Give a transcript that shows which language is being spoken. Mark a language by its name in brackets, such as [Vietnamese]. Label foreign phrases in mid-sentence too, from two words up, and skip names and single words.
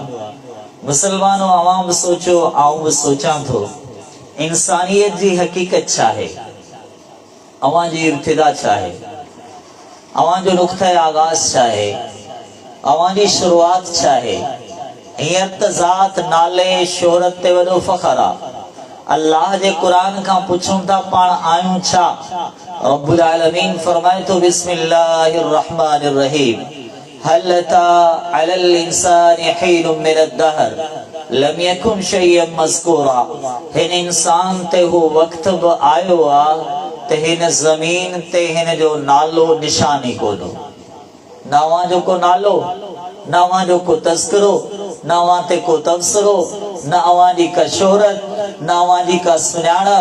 [Sindhi] मुसलमानो, अवां बि सोचो, आउं बि सोचां थो, इंसानियत जी हकीकत छा आहे, अवां जी इब्तिदा छा आहे, अवां जो नुक़्ता आगाज़ छा आहे, अवां जी शुरुआत छा आहे। हींअर त ज़ात, नाले, शोहरत ते वॾो फ़ख्र आहे। अल्लाह जे क़ुरान खां पुछूं था पाण आहियूं छा? रब्बुल आलमीन फरमाए थो [Arabic] بسم الله الرحمن الرحيم هل أتى على الإنسان حين من الدهر لم يكن شيئا مذكورا. [Sindhi] हिन इंसान ते हू वक़्त बि आयो आहे त हिन ज़मीन ते हिन जो नालो निशानी कोन्हो। न अवां जो को नालो, न अवां जो को तज़किरो, न अवां ते को तबसरो, न अवां जी का शोहरत, न अवां जी का सुञाणप।